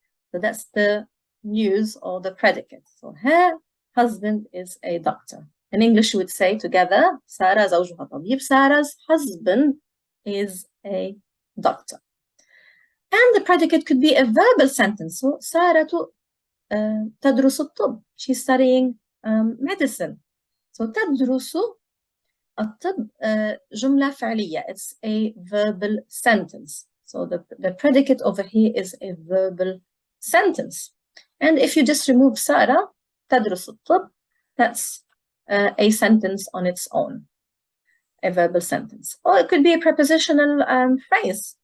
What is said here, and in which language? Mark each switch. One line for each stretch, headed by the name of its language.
English: So that's the news or the predicate. So her husband is a doctor. In English, you would say together, Sarah
Arabic: زوجها طبيب.
English: Sarah's husband is a doctor. And the predicate could be a verbal sentence.
Arabic: So سارة تدرس الطب.
English: She's studying medicine.
Arabic: So تدرس الطب جملة فعلية.
English: It's a verbal sentence. So the predicate over here is a verbal sentence. And if you just remove Sarah,
Arabic: تدرس الطب,
English: that's a sentence on its own, a verbal sentence. Or it could be a prepositional phrase.